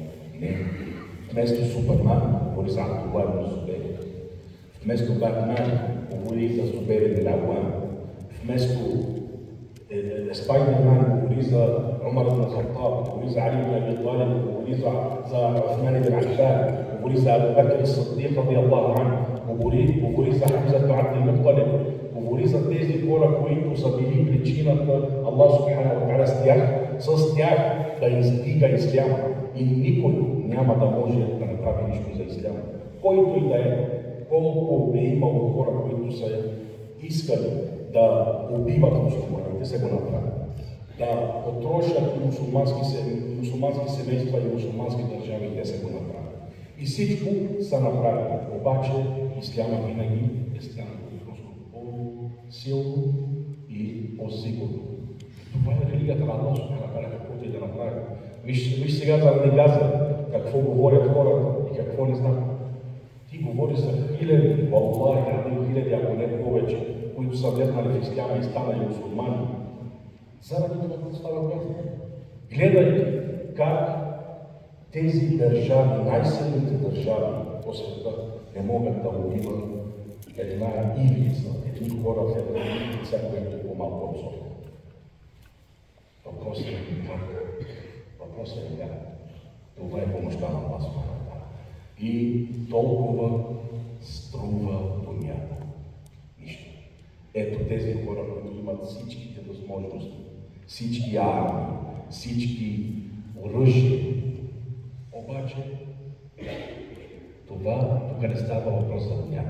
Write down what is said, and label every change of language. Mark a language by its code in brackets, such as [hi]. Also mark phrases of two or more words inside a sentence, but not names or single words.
[bg] Не. Вместо Супермен говори за Абдулlah ибн Зубейр. Вместо Батман говори за Зубейр ибн Ауам. Вместо Спайдермен говори за Умар ибн Хаттаб, говори за Али ибн Аби Талиб, говори за Усман ибн Аффан, говори за Абу Бакр ас-Сиддик [ar] رضي الله عنه, [bg] говори за Хамза ибн Абдул Мутталиб, говори за тези хора, които са били причината Аллах [ar] سبحانه وتعالى [bg] с тях да издига исляма. И никой няма да може да направи нищо за исляма. Който и да е, колко е имало хора, които са искали да убиват мусулманите, се го направят. Да потрошат мусулмански семейства и мусулмански държави, те се го направят. И всичко са направили. Обаче исляма винаги е станало просто по-силно и по-сигурно. Това е религията на Аллах [ar] سبحانه وتعالى, [bg] каквото и да направят. Виж сега за Газа, какво говорят хората и какво не знаят. Ти говори за хиляди, валлахи, хиляди, ако не повече, които са влезнали в исляма и станали мусулмани. Заради това става въпрос. Гледайки как тези държави, най-силните държави по света, не могат да убиват една ивица, едни хора в една ивица, която е по-малко обсорна. Въпросът е как? Въпросът е как? Това е помощта на Аллах [ar] سبحانه وتعالى. [bg] И толкова струва дунята. Нищо. Ето тези хора, които имат всичките възможности, всички армии, всички оръжия. Обаче, това тук не става въпрос за дунята.